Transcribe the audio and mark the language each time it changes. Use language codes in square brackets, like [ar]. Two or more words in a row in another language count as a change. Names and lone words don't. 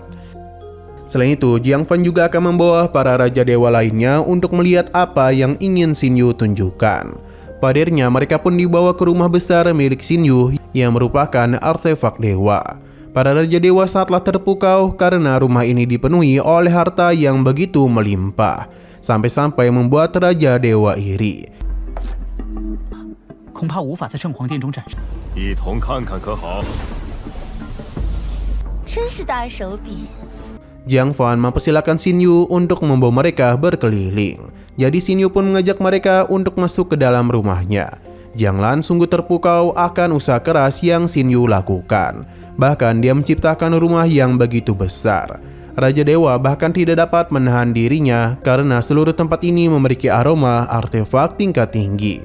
[id] Selain itu, Jiang Fan juga akan membawa para raja dewa lainnya untuk melihat apa yang ingin Xin Yu tunjukkan. Padirnya mereka pun dibawa ke rumah besar milik Xin Yu yang merupakan artefak dewa. Para raja dewa sangatlah terpukau karena rumah ini dipenuhi oleh harta yang begitu melimpah, sampai-sampai membuat raja dewa iri. [zh] 恐怕无法在圣皇殿中展示。一同看看可好？真是大手笔。 [id] Jiang Fan mempersilakan Xin Yu untuk membawa mereka berkeliling. Jadi Xin Yu pun mengajak mereka untuk masuk ke dalam rumahnya. Jiang Lan sungguh terpukau akan usaha keras yang Xin Yu lakukan. Bahkan dia menciptakan rumah yang begitu besar. Raja Dewa bahkan tidak dapat menahan dirinya karena seluruh tempat ini memiliki aroma artefak tingkat tinggi.